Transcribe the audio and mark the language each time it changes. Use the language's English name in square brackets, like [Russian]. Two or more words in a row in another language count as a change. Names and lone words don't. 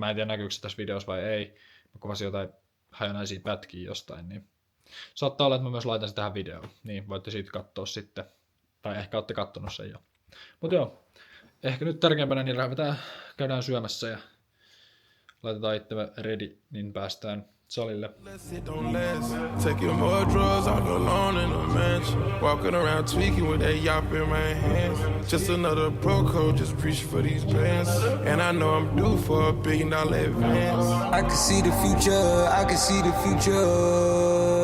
[Finnish] Mä en tiedä näkyykö se tässä videossa vai ei. Mä kuvasin jotain hajanaisia pätkiä jostain. Niin saattaa olla, että mä myös laitan sen tähän videoon. Niin voitte siitä katsoa sitten. Tai ehkä olette kattonut sen jo. Mut joo. Ehkä nyt tärkeimpänä niin käydään syömässä ja laitetaan itsemme ready, niin päästään salille. [English] Taking more drugs, I'll go alone in a mansion. Walking around tweaking with that yop in my hands. Just another pro code, just preach for these bands. And I know I'm due for $1 billion advance. I can see the future, I can see the future.